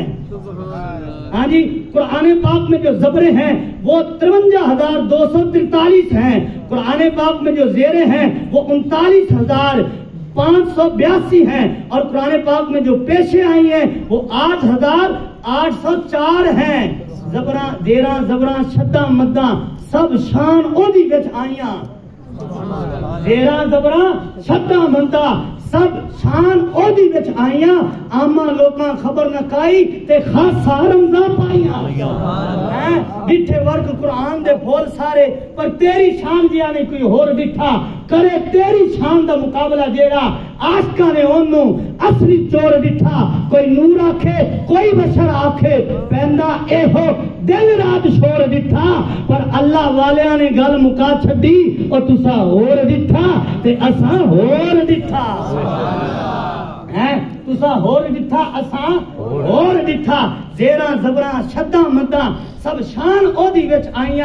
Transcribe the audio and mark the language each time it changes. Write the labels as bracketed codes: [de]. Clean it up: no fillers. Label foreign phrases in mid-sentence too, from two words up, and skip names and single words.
[ur] ہاں جی، قرآن پاک میں جو زبریں ہیں وہ 53,243 ہیں، قرآن پاک میں جو زیریں ہیں وہ 39,582 ہیں، اور قرآن پاک میں جو پیشے آئی ہیں وہ 8,804 ہیں۔ [pa] زبراں زیراں زبراں شداں مداں سب شان اودی وچ آئیاں، زیراں زبراں شداں مداں سب شان اودی وچ آئیاں، آما لوکاں خبر نہ کائی تے خاصا رمضان پائیاں۔ ڈٹھے ورگ قرآن دے پھول سارے، پر تیری شان جیا نہیں کوئی ہور ڈٹھا، کرے تیری شان دا مقابلہ جیڑا عاشقاں نے اونوں اصلی چور ڈٹھا۔ کوئی نور آکھے کوئی بشر آکھے، پیندا اے ہو دن رات شور ڈٹھا، پر اللہ والیاں نے گل مکا چھڈی، اور تسا ہور ڈٹھا تے اساں ہور ڈٹھا۔ تسا ہور ڈٹھا اساں ہور ڈٹھا، زیراں زبراں شداں مداں سب شان اودی وچ آئیاں۔